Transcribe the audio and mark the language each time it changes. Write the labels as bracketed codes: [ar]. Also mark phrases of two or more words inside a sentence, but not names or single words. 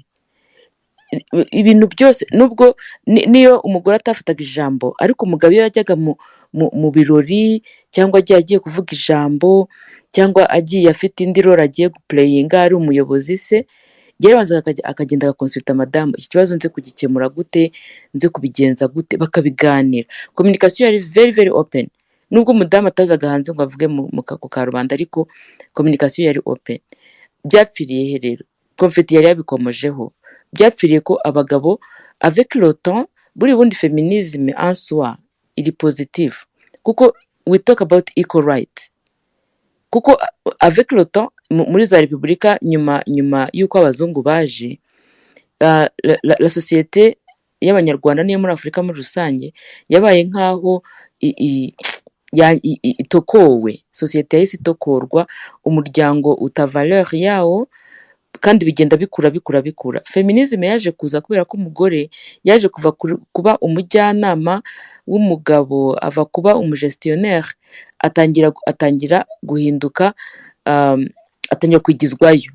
[rw] Ibintu byose nubwo niyo umugore atafataga ijambo, ariko umugabo iyo yajyaga mu birori cyangwa agiye kuvuga ijambo cyangwa agiye afite indi role agiye guplayinga ari umuyobozi se, yarabanza akagenda agakonsulta madamu, iki kibazo nze kugikemura gute, nze kubigenza gute, bakabiganira. [en] Communication yari very very open. [rw] Nubwo umudamu atazaga hanze ngo avuge ku karubanda, ariko communication yari open. Byapfiriye he rero? Confetti yari yabikomojeho. Byapfiriye ko abagabo [fr] avec le temps, [rw] buri bundi [fr] feminisme en soi [rw] iri positive, kuko [en] we talk about equal rights. [rw] Kuko [fr] avec le temps [rw] muri za repubulika nyuma y'uko abazungu baje, [fr] la société [rw] y'abanyarwanda niyo muri Afurika muri rusange yabaye nkaho itokowe. Société yahise itokorwa, umuryango uta valeur yawo, kandi bigenda bikura. Feminisme yaje kuza kubera ko umugore yaje kuva kuba umujyanama w'umugabo, ava kuba umugestionnaire, atangira guhinduka, atangira kwigizwayo.